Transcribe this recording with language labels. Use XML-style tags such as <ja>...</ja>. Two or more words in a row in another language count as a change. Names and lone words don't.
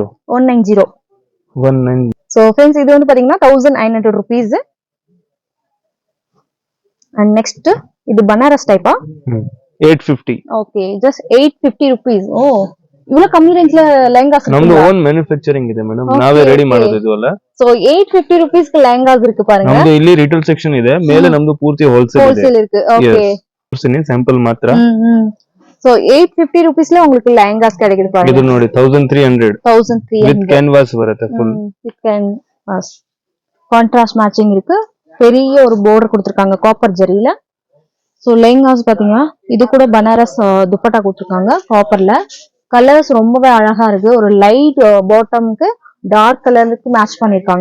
<ta>190.</ta> <en>so friends</en> <ta>இது வந்து பாத்தீங்கன்னா 1900 rupees.</ta> <en>and next</en> <ta>இது பனாரஸ் டைப்பா? 850.</ta> <en>okay, just 850 rupees.</en> <ta>ஓ, இவ்வளவு கம்மி ரேஞ்ச்ல லெஹங்காஸ் இருக்கு.</ta> <kn>நம்ம ஓன் ಮ್ಯಾನುಫ್ಯಾಕ್ಚರಿಂಗ್ ಇದೆ ಮೇಡಂ, ನಾವೇ ರೆಡಿ ಮಾಡೋದು ಇದೆಲ್ಲ.</kn> <ta>சோ 850 rupees க்கு லெஹங்காஸ் இருக்கு பாருங்க.</ta> <kn>ನಮ್ದು ಇಲ್ಲಿ</kn> <en>retail section</en> <kn>ಇದೆ, ಮೇಲೆ ನಮ್ದು ಪೂರ್ತಿ ಹೋಲ್ಸೇಲ್</kn> <ta>இருக்கு. ஓகே,</ta> <kn>ಸ್ಯಾಂಪಲ್ ಮಾತ್ರ.</kn> <ta>சோ 850 rupeesல உங்களுக்கு லெஹங்காஸ் கிடைக்குது பாருங்க.</ta> <kn>ಇದು ನೋಡಿ 1300</kn> <en>with canvas</en> <kn>ಬರುತ್ತೆ, ಫುಲ್</kn> <en>with canvas. contrast matching இருக்கு.</en> <ta>பெரிய ஒரு border கொடுத்திருக்காங்க காப்பர் ஜரியில. சோ லெஹங்காஸ் பாத்தீங்கன்னா இது கூட பனாரஸ் துப்பட்டா கொடுத்திருக்காங்க காப்பர்ல. கலர்ஸ் ரொம்பவே அழகா இருக்கு. ஒரு</ta> <en>light bottom</en> <ta>டார்க் கலருக்கு மேட்ச் பண்ணிருக்காங்க.</ta>